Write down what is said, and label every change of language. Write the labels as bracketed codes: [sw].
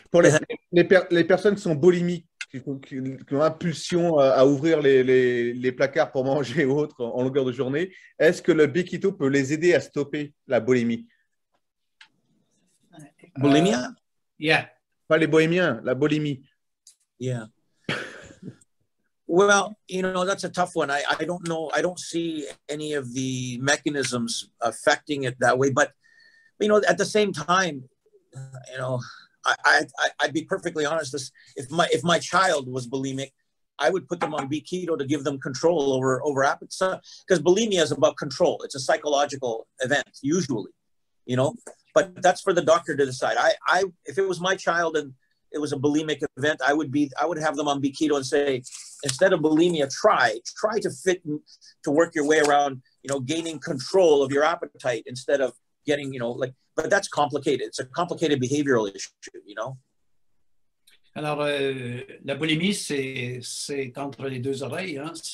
[fr] Pour les personnes qui sont boulimiques, qui ont impulsion à ouvrir les placards pour manger ou autre en longueur de journée, est-ce que le B-keto peut les aider à stopper la boulimie? [en] Bulimia? Yeah. [fr] Pas les bohémiens, la boulimie. [en] Yeah. Well, you know, that's a tough one. I don't know. I don't see any of the mechanisms affecting it that way. But, you know, at the same time, you know, I'd be perfectly honest. If my child was bulimic, I would put them on B-keto to give them control over appetite. Because bulimia is about control. It's a psychological event, usually, you know. But that's for the doctor to decide. If it was my child and it was a bulimic event, I would have them on B-keto and say, instead of bulimia, try to work your way around, you know, gaining control of your appetite instead of getting, you know, like, but that's complicated. It's a complicated behavioral issue, you know. [fr] Alors, la boulimie, c'est entre les deux oreilles, hein.